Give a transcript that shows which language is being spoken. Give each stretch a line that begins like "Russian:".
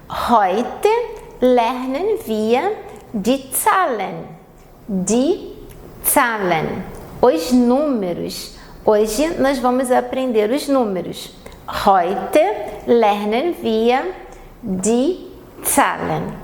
German: Heute lernen wir die Zahlen. Die Zahlen.
Portuguese: Os números. Hoje nós vamos aprender os números.
German: Heute lernen wir die Zahlen.